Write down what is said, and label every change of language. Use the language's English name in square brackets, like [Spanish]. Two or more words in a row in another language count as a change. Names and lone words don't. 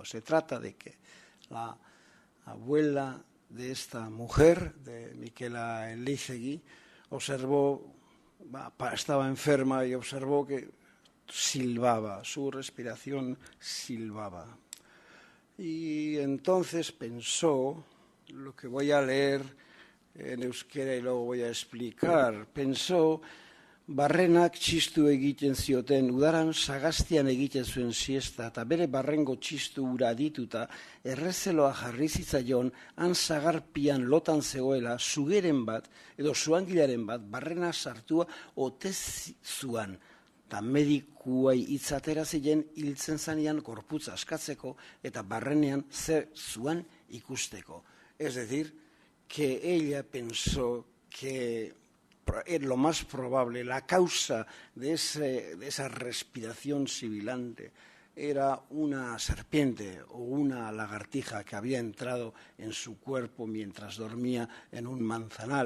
[Spanish] Se trata de que la abuela de esta mujer, de Miquela Elizegui, estaba enferma y observó que silbaba, su respiración silbaba. Y entonces pensó, lo que voy a leer en euskera y luego voy a explicar, pensó, [Basque] barrenak txistu egiten zioten, udaran sagastian egiten zuen siesta, eta bere barrengo txistu ura dituta, errezeloa jarri zitzaion, han sagarpian lotan zegoela, sugeren bat, edo suangilaren bat, barrena sartua ote zuan, eta medikuai itzatera ziren hiltzen zanean gorputza askatzeko, eta barrenean zer zuan ikusteko. [Spanish] Es decir, que ella pensó que lo más probable, la causa de esa respiración sibilante era una serpiente o una lagartija que había entrado en su cuerpo mientras dormía en un manzanal.